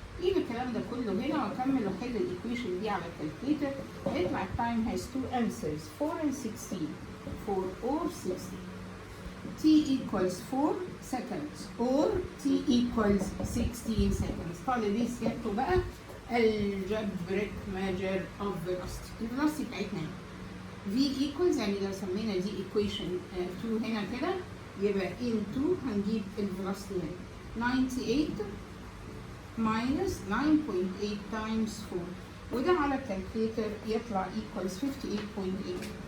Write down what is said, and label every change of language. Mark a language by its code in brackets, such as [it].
[ar] يبقى الكلام ده كله هنا واكمل واحل الايكويشن دي على الكالكوليتر. هيطلع التايم [en] has two answers 4 and 16. 4 or 16. t equals 4 seconds or t equals 16 seconds. [ar] طالب يسيبته بقى [en] algebraic measure of velocity. [ar] الفيلوسيتي بتاعتنا v equals، يعني لو سمينا دي equation 2 هنا كده يبقى in 2 هنجيب الفيلوسيتي هنا [en] 98 minus 9.8 times 4، [ar] وده على الكالكوليتر يطلع equals 58.8.